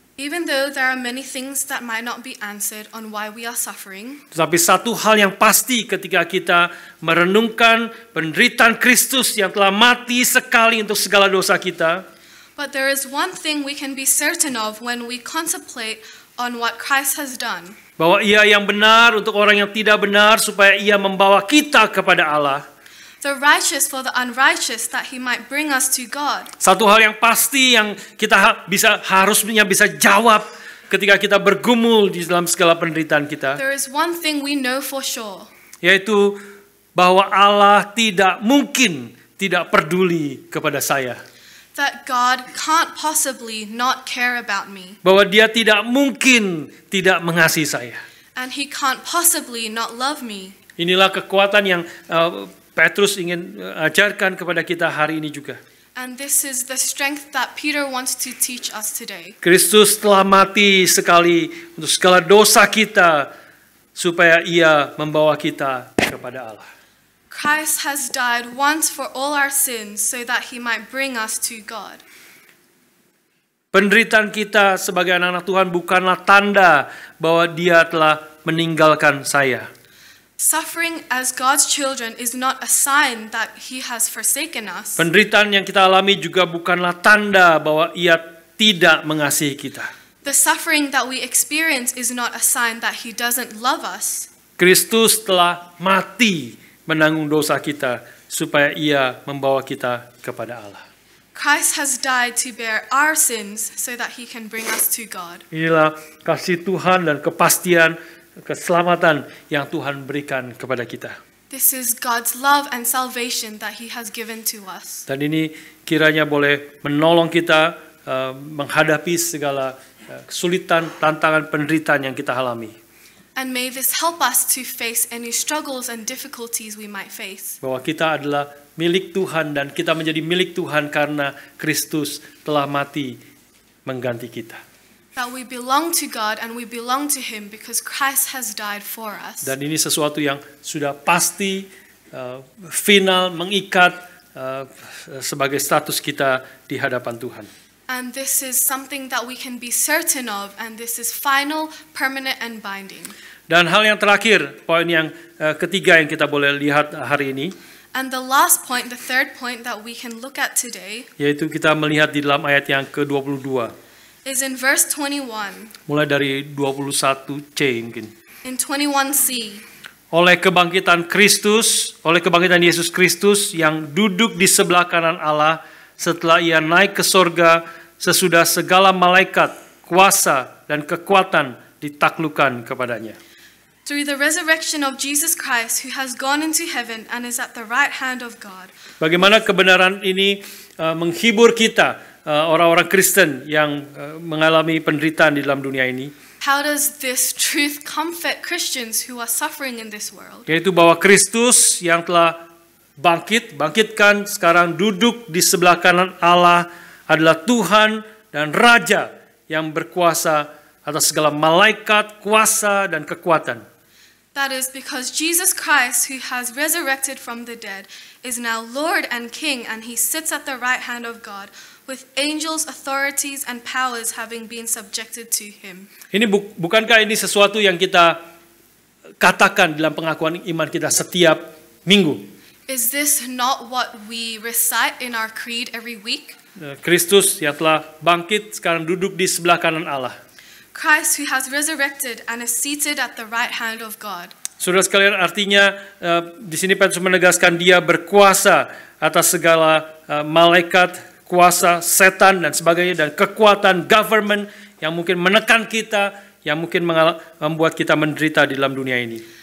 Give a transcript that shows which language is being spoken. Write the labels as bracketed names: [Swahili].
[English] Even though there are many things that might not be answered on why we are suffering, [Indonesian] tetapi satu hal yang pasti ketika kita merenungkan penderitaan Kristus yang telah mati sekali untuk segala dosa kita, [English] But there is one thing we can be certain of when we contemplate on what Christ has done. [Indonesian] Bahwa ia yang benar untuk orang yang tidak benar supaya ia membawa kita kepada Allah. [English] The righteous for the unrighteous, that he might bring us to God. [Indonesian] Satu hal yang pasti yang kita harusnya bisa jawab ketika kita bergumul di dalam segala penderitaan kita, [English] There is one thing we know for sure. [Indonesian] yaitu bahwa Allah tidak mungkin tidak peduli kepada saya. [English] That God can't possibly not care about me. [Indonesian] Bahwa dia tidak mungkin tidak mengasihi saya. [English] And he can't possibly not love me. [Indonesian] Inilah kekuatan yang Petrus ingin ajarkan kepada kita hari ini juga. [English] And this is the strength that Peter wants to teach us today. [Indonesian] Kristus telah mati sekali untuk segala dosa kita supaya ia membawa kita kepada Allah. [English] Christ has died once for all our sins so that he might bring us to God. [Indonesian] Penderitaan kita sebagai anak-anak Tuhan bukanlah tanda bahwa dia telah meninggalkan saya. [English] Suffering as God's children is not a sign that he has forsaken us. [Indonesian] Penderitaan yang kita alami juga bukanlah tanda bahwa ia tidak mengasihi kita. [English] The suffering that we experience is not a sign that he doesn't love us. [Indonesian] Kristus telah mati menanggung dosa kita supaya ia membawa kita kepada Allah. [English] Christ has died to bear our sins so that he can bring us to God. [Indonesian] Inilah kasih Tuhan dan kepastian keselamatan yang Tuhan berikan kepada kita. [English] This is God's love and salvation that he has given to us. [Indonesian] Dan ini kiranya boleh menolong kita menghadapi segala kesulitan, tantangan, penderitaan yang kita alami. [English] And may this help us to face any struggles and difficulties we might face. [Indonesian] Bahwa kita adalah milik Tuhan dan kita menjadi milik Tuhan karena Kristus telah mati mengganti kita. [English] That we belong to God and we belong to him because Christ has died for us. [Indonesian] Dan ini sesuatu yang sudah pasti, final, mengikat sebagai status kita di hadapan Tuhan. [English] And this is something that we can be certain of, and this is final, permanent, and binding. [Indonesian] Dan hal yang terakhir, poin yang ketiga yang kita boleh lihat hari ini, [English] And the last point, the third point that we can look at today, [Indonesian] yaitu kita melihat di dalam ayat yang ke-22. [English] is in verse 21, [Indonesian] Mulai dari 21C mungkin. [English] in 21c. [Indonesian] Oleh kebangkitan Kristus, oleh kebangkitan Yesus Kristus yang duduk di sebelah kanan Allah setelah ia naik ke sorga sesudah segala malaikat, kuasa, dan kekuatan ditaklukkan kepadanya. [English] Through the resurrection of Jesus Christ, who has gone into heaven and is at the right hand of God. [Indonesian] Bagaimana kebenaran ini menghibur kita, orang-orang Kristen yang mengalami penderitaan di dalam dunia ini. [English] How does this truth comfort Christians who are suffering in this world? [Indonesian] Yaitu bahwa Kristus yang telah bangkitkan, sekarang duduk di sebelah kanan Allah adalah Tuhan dan Raja yang berkuasa atas segala malaikat, kuasa, dan kekuatan. [English] That is because Jesus Christ, who has resurrected from the dead, is now Lord and King, and he sits at the right hand of God, with angels, authorities, and powers having been subjected to him. [Indonesian] Ini bukankah ini sesuatu yang kita katakan dalam pengakuan iman kita setiap minggu? [English] Is this not what we recite in our creed every week? [Indonesian] Kristus yang telah bangkit sekarang duduk di sebelah kanan Allah. [English] Christ who has resurrected and is seated at the right hand of God. [Indonesian] Saudara sekalian, artinya di sini Petrus menegaskan dia berkuasa atas segala malaikat, kuasa, setan dan sebagainya, dan kekuatan government yang mungkin menekan kita, yang mungkin membuat kita menderita di dalam dunia ini.